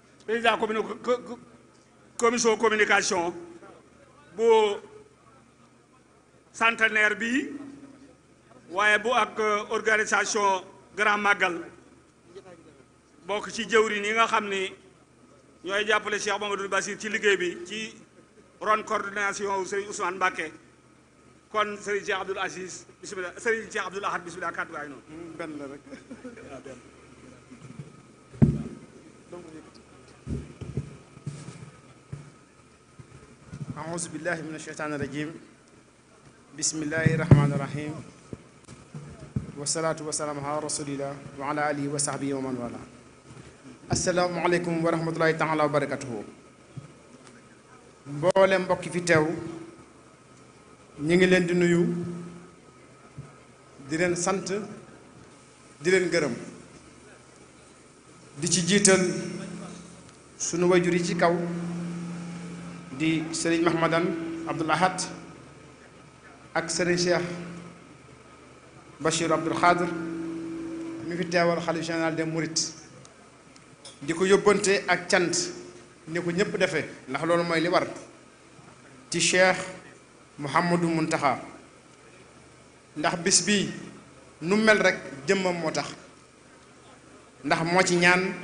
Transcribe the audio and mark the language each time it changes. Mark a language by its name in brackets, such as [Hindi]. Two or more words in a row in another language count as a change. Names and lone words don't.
[French] président commission communication [Wolof] bu centenaire bi waaye bu ak organisation Grand Magal bokk ci jëwriñ yi nga xam ni ñooy jàppale Cheikh Mamadou Bassir ci liggéey bi ci ron coordination Serigne Ousmane Mbacké kon Serigne Cheikh Abdoul Aziz bismillah Serigne Cheikh Abdoul Ahad bismillah kàddu gaay noonu benn la rek [Arabic] أعوذ بالله من الشيطان الرجيم بسم الله الرحمن الرحيم والصلاة والسلام على رسول الله وعلى آله وصحبه ومن والاه السلام عليكم ورحمة الله تعالى وبركاته [Wolof] mboolem mbokk fi teew ñi ngi leen di nuyu di leen sant di leen gërëm di ci jiital sunu wayjur yi ci kaw di Serigne Mahmadan Abdoul Ahad ak Serigne Cheikh Bachir Abdoul Khadr mi fi teewal xalifa [French] général des Mourides [Wolof] di ko yóbbante ak cant ni ko ñëpp defee ndax loolu mooy li war ci Cheikh Mouhamadou Mountakha ndax bis bii nu mel rek jëmmam moo tax ndax moo ci ñaan